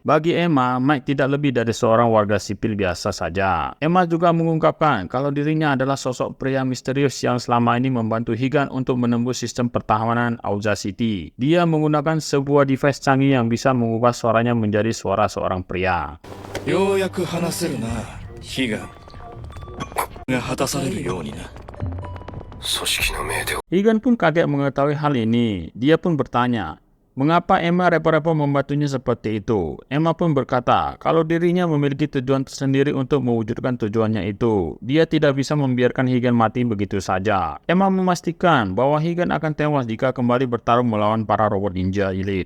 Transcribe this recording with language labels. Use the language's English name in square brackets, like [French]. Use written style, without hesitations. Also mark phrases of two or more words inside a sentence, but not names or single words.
[Indonesian] Bagi Emma, Mike tidak lebih dari seorang warga sipil biasa saja. Emma juga mengungkapkan kalau dirinya adalah sosok pria misterius yang selama ini membantu Higan untuk menembus sistem pertahanan Aoza City. Dia menggunakan sebuah device canggih yang bisa mengubah suaranya menjadi suara seorang pria. [Japanese] ようやく話せるな、悲願が果たされるようにな。組織の命で [Indonesian] Higan pun kaget mengetahui hal ini. Dia pun bertanya, mengapa Emma repot-repot membantunya seperti itu? Emma pun berkata, kalau dirinya memiliki tujuan tersendiri untuk mewujudkan tujuannya itu. Dia tidak bisa membiarkan Higan mati begitu saja. Emma memastikan bahwa Higan akan tewas jika kembali bertarung melawan para robot ninja elite.